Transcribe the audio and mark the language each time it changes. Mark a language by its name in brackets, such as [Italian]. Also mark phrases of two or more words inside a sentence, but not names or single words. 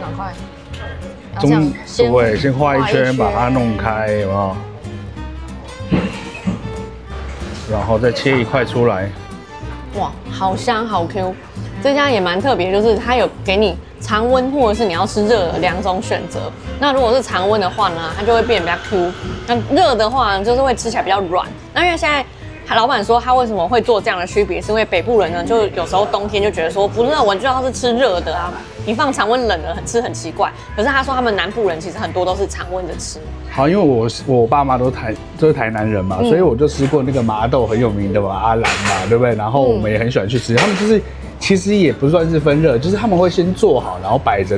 [Chinese] 對，先畫一圈，把它弄開，有沒有？然後再切一塊出來。哇，好香，好 Q。這家也蠻特別，就是它有給你常溫或者是你要吃熱的2 種選擇。那如果是常溫的話呢，它就會變得比較 Q；那熱的話呢，就是會吃起來比較軟。那因為現在老闆說他為什麼會做這樣的區別，是因為北部人呢，就有時候冬天就覺得說不熱，我就要是吃熱的啊，你放常溫冷的吃很奇怪。可是他說他們南部人其實很多都是常溫的吃。好，因為我爸媽都是台南人嘛，所以我就吃過那個麻豆很有名的嘛，阿蘭嘛，對不對？然後我們也很喜歡去吃，他們就是。其實也不算是分熱，就是他們會先做好，然後擺着。